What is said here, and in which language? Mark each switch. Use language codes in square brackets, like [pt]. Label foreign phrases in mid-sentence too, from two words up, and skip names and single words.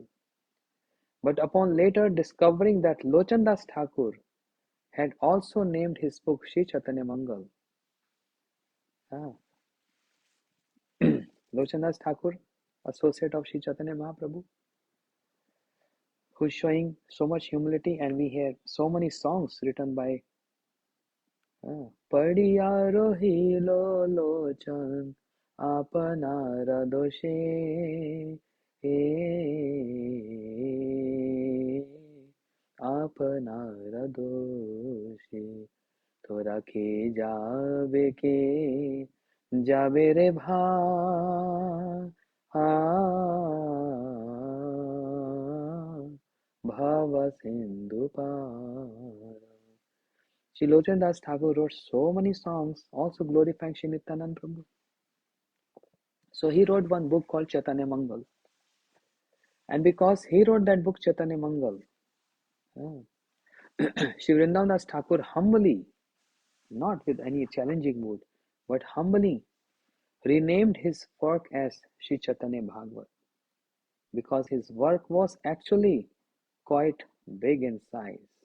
[en] But upon later discovering that Lochandas Thakur had also named his book Sri Chaitanya Mangal, Lochandas Thakur, associate of Sri Chaitanya Mahaprabhu, who's showing so much humility, and we hear so many songs written by [bn] পড়িয়া রহিল লোচন আপন দোষে আপন দোষে থোড়া কে যাবে রে ভব সিন্ধু পার. [en] Sri Lochan Das Thakur wrote so many songs also glorifying Sri Nityananda Prabhu. So he wrote one book called Chaitanya Mangal. And because he wrote that book Chaitanya Mangal, Sri Vrindavan Das Thakur humbly, not with any challenging mood, but humbly renamed his work as Sri Chaitanya Bhagavat, because his work was actually quite big in size.